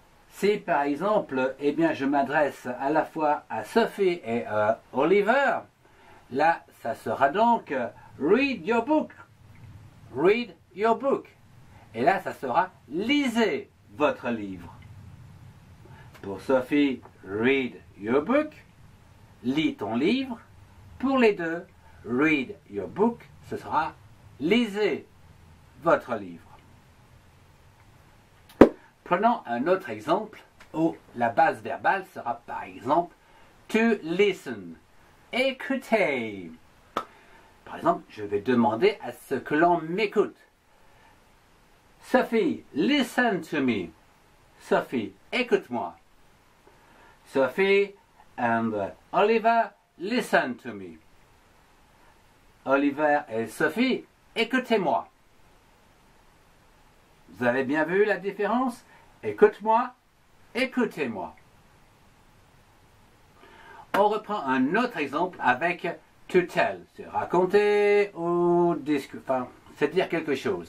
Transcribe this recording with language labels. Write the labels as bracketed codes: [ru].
[fr] Si par exemple, je m'adresse à la fois à Sophie et à Oliver, là, ça sera donc [en] read your book. Read your book. [fr] Et là, ça sera lisez votre livre. [en] Pour Sophie, read your book. [fr] Lis ton livre. Pour les deux, [en] read your book, [fr] ce sera lisez votre livre. Prenons un autre exemple où la base verbale sera par exemple [en] to listen, [fr] écouter. Par exemple, je vais demander à ce que l'on m'écoute. [en] Sophie, listen to me. [fr] Sophie, écoute-moi. [en] Sophie and Oliver, listen to me. [fr] Oliver et Sophie, écoutez-moi. Vous avez bien vu la différence? Écoute-moi, écoutez-moi. On reprend un autre exemple avec [en] to tell. [fr] C'est raconter ou discuter. C'est dire quelque chose.